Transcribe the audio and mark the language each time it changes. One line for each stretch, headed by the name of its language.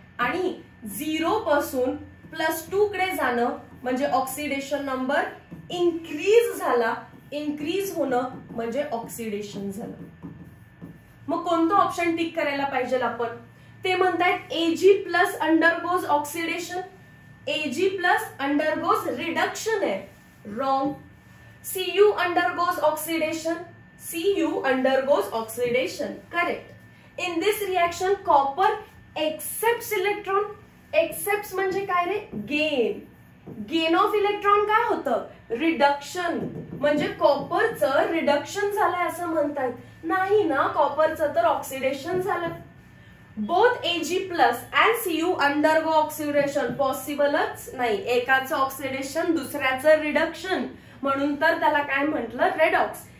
Marathi: आणि 0 पासून +2 कडे जाणं म्हणजे ऑक्सिडेशन नंबर इन्क्रीज झाला. इन्क्रीज होणं म्हणजे ऑक्सिडेशन झालं. मग कोणतं ऑप्शन टिक करायला पाहिजे आपण, ते म्हणतायत
English: AG plus undergoes oxidation, AG plus undergoes reduction
Marathi: आहे, wrong.
English: Cu undergoes oxidation, Cu undergoes oxidation, correct. In this reaction copper accepts electron.
Marathi: Accepts म्हणजे काय रे, गेन. गेन ऑफ इलेक्ट्रॉन काय होतं, रिडक्शन. म्हणजे कॉपरचं रिडक्शन झालंय असं म्हणतात, नाही ना, कॉपरचं तर ऑक्सिडेशन झालं.
English: both Ag plus and Cu undergo oxidation
Marathi: पॉसिबलच नाही, एकाचं ऑक्सिडेशन दुसऱ्याचं रिडक्शन, म्हणून तर त्याला काय म्हटलं, रेडॉक्स.